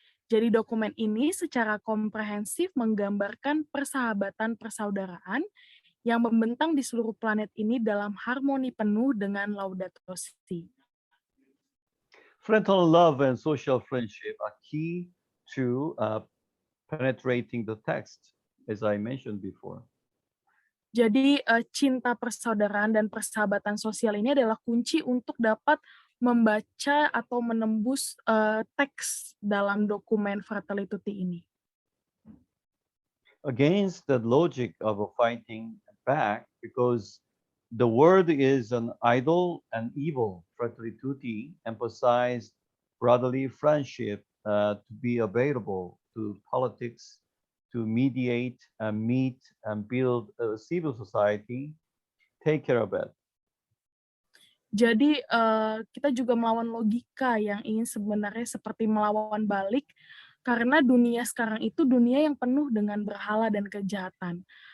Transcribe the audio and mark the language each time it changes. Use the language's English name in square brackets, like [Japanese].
[Indonesian] Jadi dokumen ini secara komprehensif menggambarkan persahabatan persaudaraan yang membentang di seluruh planet ini dalam harmoni penuh dengan Laudato Si. [English] Fraternal love and social friendship are key to penetrating the text, as I mentioned before. [Indonesian] Jadi cinta persaudaraan dan persahabatan sosial ini adalah kunci untuk dapat membaca atau menembus teks dalam dokumen Fratelli Tutti ini. [English] Against the logic of fighting back, because the word is an idol and evil, Fratelli Tutti emphasized brotherly friendship to be available to politics, to mediate and meet and build a civil society, take care of it. [Indonesian] Jadi kita juga melawan logika yang ingin sebenarnya seperti melawan balik, karena dunia sekarang itu dunia yang penuh dengan berhala dan kejahatan.